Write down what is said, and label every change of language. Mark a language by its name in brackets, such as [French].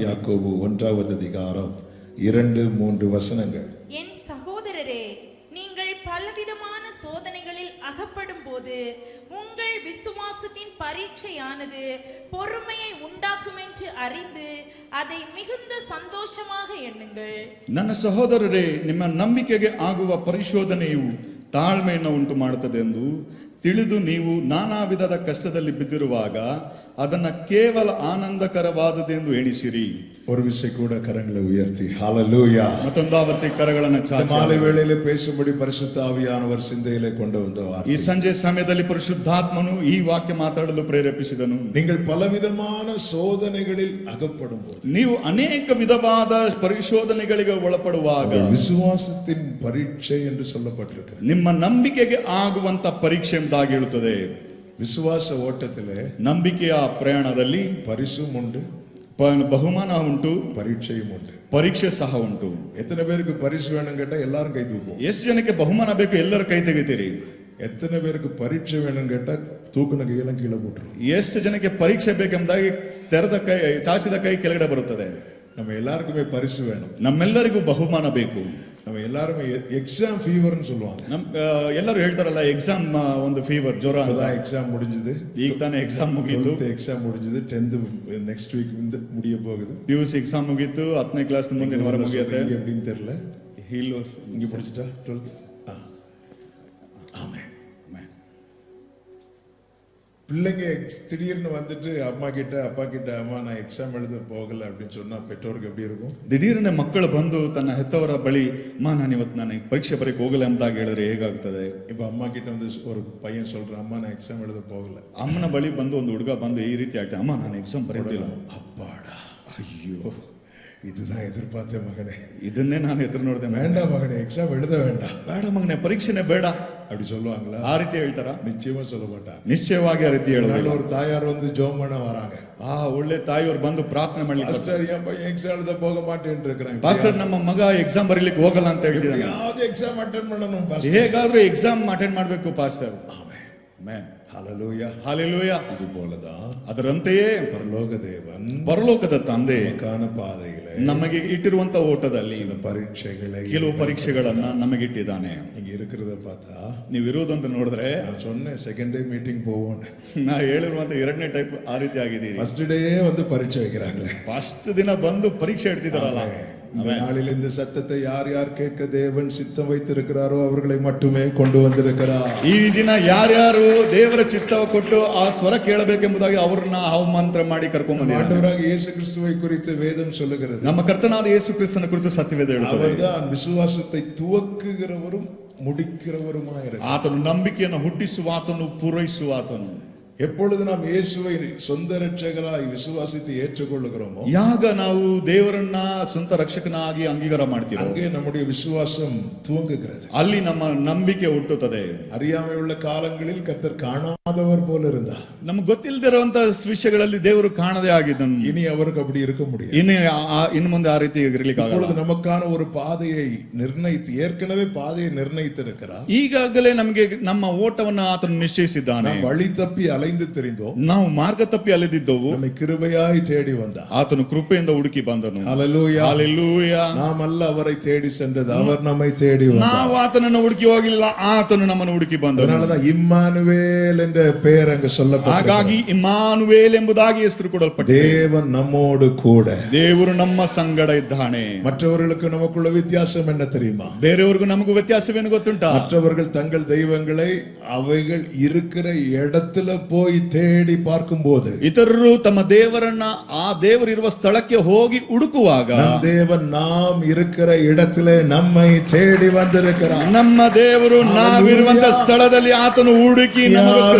[Tamil] யாக்கோபு 1வது அதிகாரம் 2-3 வசனங்கள். என் சகோதரரே, நீங்கள் பலவிதமான சோதனைகளில் அகப்படும் போது உங்கள் விசுவாசத்தின் பரீட்சையானது பொறுமையை உண்டாக்கும் என்று அறிந்து அதை மிகுந்த சந்தோஷமாக எண்ணுங்கள். [Kannada] ನನ್ನ ಸಹೋದರರೇ, ನಿಮ್ಮ ನಂಬಿಕೆಗೆ ಆಗುವ ಪರಿಶೋಧನೆಯು ತಾಳ್ಮೆಯನ್ನು ಉಂಟು ಮಾಡುತ್ತದೆ ಎಂದು ತಿಳಿದು ನೀವು ನಾನಾ ವಿಧದ ಕಷ್ಟದಲ್ಲಿ ಬಿದ್ದಿರುವಾಗ ಅದನ್ನ ಕೇವಲ ಆನಂದಕರವಾದದೆಂದು ಎಣಿಸಿರಿ. [Tamil] ஒரு விசை கூட கரங்களை உயர்த்தி ஹalleluya. [Kannada] ಮತ್ತೊಂದು ಆವರ್ತಿ ಕರಗಳನ್ನು ಚಾಚಿ [Tamil] மாலை வேளையிலே பேசும்படி பரிசுத்த ஆவியானவர் சிந்தையிலே கொண்டு வந்த வார்த்தை. [Kannada] ಈ ಸಂಜೆ ಸಮಯದಲ್ಲಿ ಪರಿಶುದ್ಧಾತ್ಮನು ಈ ವಾಕ್ಯ ಮಾತಾಡಲು ಪ್ರೇರೇಪಿಸಿದನು. [Tamil] நீங்கள் பலவிதமான சோதனைகளில் அகப்படும் போது, [Kannada] ನೀವು ಅನೇಕ ವಿಧವಾದ ಪರಿಶೋಧನೆಗಳಿಗೆ ಒಳಪಡುವಾಗ [Tamil] விசுவாசத்தின் பரீட்சை என்று சொல்லப்பட்டிருக்கிறது. [Kannada] ನಿಮ್ಮ ನಂಬಿಕೆಗೆ ಆಗುವಂತ ಪರೀಕ್ಷೆ ಎಂಬುದಾಗಿ ಹೇಳುತ್ತದೆ. [Tamil] விசுவாச ஓட்டத்திலே [Kannada] ನಂಬಿಕೆಯ ಪ್ರಯಾಣದಲ್ಲಿ [Tamil] பரிசும் உண்டு, [Kannada] ಬಹುಮಾನ ಉಂಟು, [Tamil] பரீட்சையும் உண்டு. [Kannada] ಪರೀಕ್ಷೆ ಸಹ ಉಂಟು. [Tamil] எத்தனை பேருக்கு பரிசு வேணும் கேட்டா எல்லாரும் கை தூக்கும். [Kannada] ಎಷ್ಟು ಜನಕ್ಕೆ ಬಹುಮಾನ ಬೇಕು? ಎಲ್ಲರೂ ಕೈ ತೆಗಿತೀರಿ. [Tamil] எத்தனை பேருக்கு பரீட்சை வேணும் கேட்டா தூக்குன கையெல்லாம் கீழே போட்டுரும். [Kannada] ಎಷ್ಟು ಜನಕ್ಕೆ ಪರೀಕ್ಷೆ ಬೇಕೆಂಬುದಾಗಿ ತೆರೆದ ಕೈ, ಚಾಚಿದ ಕೈ ಕೆಳಗಡೆ ಬರುತ್ತದೆ. [Tamil] நம்ம எல்லாருக்குமே பரிசு வேணும். [Kannada] ನಮ್ಮೆಲ್ಲರಿಗೂ ಬಹುಮಾನ ಬೇಕು. [Tamil] நம்ம எல்லாருமே எக்ஸாம் ஃபீவர்னு சொல்லுவாங்க. [Kannada] ಎಲ್ಲರೂ ಹೇಳ್ತಾರಲ್ಲ, ಎಕ್ಸಾಮ್ ಒಂದು ಫೀವರ್, ಜ್ವರ. [Tamil] அதான் எக்ஸாம் முடிஞ்சது, [Kannada] ಈಗ ತಾನೇ ಎಕ್ಸಾಮ್ ಮುಗೀತು. [Tamil] எக்ஸாம் முடிஞ்சது, 10th நெக்ஸ்ட் வீக் முடிய போகுது. [Kannada] PUC ಎಕ್ಸಾಮ್ ಮುಗೀತು, 10ನೇ ಕ್ಲಾಸ್ ಮುಂದಿನ ವಾರ ಮುಗಿಯುತ್ತೆ. [Tamil] எப்படின்னு தெரியல, இங்க முடிச்சிட்டா 12th. ஆமென். பிள்ளைங்க திடீர்னு வந்துட்டு அம்மா கிட்ட அப்பா கிட்ட, அம்மா நான் எக்ஸாம் எழுத போகல அப்படின்னு சொன்னா பெற்றோருக்கு எப்படி இருக்கும்? [Kannada] ದಿಢೀರನೆ ಮಕ್ಕಳು ಬಂದು ತನ್ನ ಹೆತ್ತವರ ಬಳಿ, ಅಮ್ಮ ನಾನು ಇವತ್ತು ನಾನು ಪರೀಕ್ಷೆ ಬರೀಕ್ ಹೋಗಲ್ಲ ಎಂಬುದಾಗಿ ಹೇಳಿದ್ರೆ ಹೇಗಾಗ್ತದೆ? [Tamil] இப்ப அம்மா கிட்ட வந்து ஒரு பையன் சொல்றான், அம்மா நான் எக்ஸாம் எழுத போகல. [Kannada] ಅಮ್ಮನ ಬಳಿ ಬಂದು ಒಂದು ಹುಡುಗ ಬಂದು ಈ ರೀತಿ ಆಗ್ತದೆ, ಅಮ್ಮ ನಾನು ಎಕ್ಸಾಮ್ ಬರೆಯೋದಿಲ್ಲ. [Tamil] அப்பாடா, [Kannada] ಅಯ್ಯೋ, [Tamil] இதுதான் எதிர்பார்த்தேன் மகனே, [Kannada] ಇದನ್ನೇ ನಾನು ಎದುರು ನೋಡಿದೆ. [Tamil] வேண்டாம் மகனே, எக்ஸாம் எழுத வேண்டாம். [Kannada] ಬೇಡ ಮಗನೇ, ಪರೀಕ್ಷೆನೇ ಬೇಡ [Tamil] அப்படி சொல்லுவாங்களா? [Kannada] ಆ ರೀತಿ ಹೇಳ್ತಾರ? [Tamil] நிச்சயமா சொல்ல மாட்டாங்க. [Kannada] ನಿಶ್ಚಯವಾಗಿ ಆ ರೀತಿ ಹೇಳೋದಿಲ್ಲ. [Tamil] ஒரு தாயார் வந்து ஜெபம் பண்ண வராங்க. [Kannada] ಒಳ್ಳೆ ತಾಯಿಯವರು ಬಂದು ಪ್ರಾರ್ಥನೆ ಮಾಡ್ಲಿಕ್ಕೆ, [Tamil] பாஸ்டர் என் பையன் எக்ஸாம் எழுத போக மாட்டேன்னு இருக்கிறாங்க. [Kannada] ಪಾಸ್ಟರ್ ನಮ್ಮ ಮಗ ಎಕ್ಸಾಮ್ ಬರೀಲಿಕ್ಕೆ ಹೋಗಲ್ಲ ಅಂತ ಹೇಳ್ತಿದ್ದಾನೆ. ಯಾವ್ದು ಎಕ್ಸಾಮ್ ಅಟೆಂಡ್ ಮಾಡணும் பாஸ்டர், ಹೇಗಾದ್ರೂ ಎಕ್ಸಾಮ್ ಅಟೆಂಡ್ ಮಾಡಬೇಕು ಪಾಸ್ಟರ್. ಆಮೆನ್. [Tamil] ஹalleluya. ஹalleluya. இது போலதான் [Kannada] ಅದರಂತೆಯೇ [Tamil] பரலோக தேவன் [Kannada] ಪರಲೋಕದ ತಂದೆ [Tamil] ಕಾಣ ಪಾದೆயிலே [Kannada] ನಮಗೆ ಇಟ್ಟಿರುವಂತ ಓಟದಲ್ಲಿ [Tamil] சில பரீட்சைகளை, [Kannada] ಕೆಲವು ಪರೀಕ್ಷೆಗಳನ್ನ ನಮಗಿಟ್ಟಿದ್ದಾನೆ. [Tamil] இங்க இருக்கிறத பார்த்தா [Kannada] ನೀವು ಇರುವುದಂತ ನೋಡಿದ್ರೆ, [Tamil] நான் சொன்னேன் செகண்ட் டே மீட்டிங் போவோம், [Kannada] ನಾ ಹೇಳಿರುವಂತ 2ನೇ ಟೈಪ್ ಆ ರೀತಿ ಆಗಿದ್ದೀರಿ. [Tamil] ஃபர்ஸ்ட் டே வந்து பரீட்சை வைக்கிறாங்களே, [Kannada] ಫಸ್ಟ್ ದಿನ ಬಂದು ಪರೀಕ್ಷೆ ಇಡ್ತಿದಾರಲ್ಲ. [Tamil] இந்த நாளில் இந்த சத்தத்தை யார் யார் கேட்க தேவன் சித்தம் வைத்திருக்கிறாரோ அவர்களை மட்டுமே கொண்டு வந்திருக்கிறார். [Kannada] ಈ ದಿನ ಯಾರ್ಯಾರು ದೇವರ ಚಿತ್ತ ಕೊಟ್ಟು ಆ ಸ್ವರ ಕೇಳಬೇಕೆಂಬುದಾಗಿ ಅವ್ರನ್ನ ಅವಮಂತ್ರ ಮಾಡಿ ಕರ್ಕೊಂಡ್ ಬಂದಿದ್ದಾರೆ. [Tamil] ஆண்டவராக இயேசு கிறிஸ்துவை குறித்து வேதம் சொல்லுகிறது, [Kannada] ನಮ್ಮ ಕರ್ತನಾದ ಯೇಸು ಕ್ರಿಸ್ತನ ಕುರಿತು ಸತ್ಯವೇದ ಹೇಳುತ್ತದೆ, [Tamil] அவர்தான் விசுவாசத்தை துவக்குகிறவரும் முடிக்கிறவருமாய் இருக்கிறார். [Kannada] ಆತನು ನಂಬಿಕೆಯನ್ನು ಹುಟ್ಟಿಸುವ ಆತನು, ಪೂರೈಸುವ ಆತನು. [Tamil] எப்பொழுது நாம் இயேசுவை சொந்த இரட்சகராய் விசுவாசித்து ஏற்றுக்கொள்ளுகிறோமோ [Kannada] ಯಾಗ ನಾವು ದೇವರನ್ನ ಸ್ವಂತ ರಕ್ಷಕನಾಗಿ ಅಂಗೀಕಾರ ಮಾಡ್ತೀರೋ [Tamil] அங்கே நம்முடைய விசுவாசம் துவங்குகிறது. [Kannada] ಅಲ್ಲಿ ನಮ್ಮ ನಂಬಿಕೆ ಹುಟ್ಟುತ್ತದೆ. [Tamil] அறியாமை உள்ள காலங்களில் கர்த்தர் காணாதவர் போல இருந்தார். [Kannada] ನಮ್ಗೆ ಗೊತ್ತಿಲ್ಲದಿರುವಂತ ವಿಷಯಗಳಲ್ಲಿ ದೇವರು ಕಾಣದೇ ಆಗಿದ್ದನು. [Tamil] இனி அவருக்கு அப்படி இருக்க முடியாது. [Kannada] ಇನ್ನು ಮುಂದೆ ಆ ರೀತಿ ಇರಲಿಕ್ಕೆ ಆಗಲ್ಲ. [Tamil] இப்பொழுது நமக்கான ஒரு பாதையை நிர்ணயித்து ஏற்கனவே பாதையை நிர்ணயித்திருக்கிறார். [Kannada] ಈಗಾಗಲೇ ನಮಗೆ ನಮ್ಮ ಓಟವನ್ನು ಆತನು ನಿಶ್ಚಯಿಸಿದ್ದಾನೆ. [Tamil] வழி தப்பி அலைந்து தெரிந்தோம், [Kannada] ನಾವು ಮಾರ್ಗ ತಪ್ಪಿ ಅಲೆದಿದ್ದವು, [Tamil] நம்மை கிருபையாய் தேடி வந்தார். [Kannada] ಆತನು ಕೃಪೆಯಿಂದ ಹುಡುಕಿ ಬಂದನು. [Tamil] ஹல்லேலூயா, [Kannada] ಹಲ್ಲೆಲೂಯಾ. [Tamil] நாம் அல்ல அவரை தேடி சென்றது, அவர் நம்மை தேடி வந்தார். [Kannada] ನಾವು ಆತನನ್ನು ಹುಡುಕಿ ಹೋಗಿಲ್ಲ, ಆತನು ನಮ್ಮನ್ನು ಹುಡುಕಿ ಬಂದನು. [Tamil] அதனாலதான் இம்மானுவேல் என்ற பெயர் அங்கு சொல்லப்பட்டது. [Kannada] ಹಾಗಾಗಿ ಇಮ್ಮಾನುವೇಲ್ ಎಂಬುದಾಗಿ ಹೆಸರು ಕೊಡಲ್ಪಟ್ಟಿದೆ. [Tamil] தேவன் நம்மோடு கூட. [Kannada] ದೇವರು ನಮ್ಮ ಸಂಗಡ ಇದ್ದಾನೆ. [Tamil] மற்றவர்களுக்கு நமக்குள்ள வித்தியாசம் என்ன தெரியுமா? [Kannada] ಬೇರೆಯವರಿಗೂ ನಮಗೂ ವ್ಯತ್ಯಾಸವೇನು ಗೊತ್ತುಂಟಾ? [Tamil] மற்றவர்கள் தங்கள் தெய்வங்களை அவைகள் இருக்கிற இடத்துல போய் தேடி பார்க்கும்போது, [Kannada] ಇತರರು ತಮ್ಮ ದೇವರನ್ನ ಆ ದೇವರಿರುವ ಸ್ಥಳಕ್ಕೆ ಹೋಗಿ ಹುಡುಕುವಾಗ, [Tamil] நம் தேவன் நாம் இருக்கிற இடத்திலே நம்மை தேடி வந்திருக்கிறார். [Kannada] ನಮ್ಮ ದೇವರು ನಾವಿರುವಂತ ಸ್ಥಳದಲ್ಲಿ ಆತನು ಹುಡುಕಿ ನಮಗೋಸ್ಕರ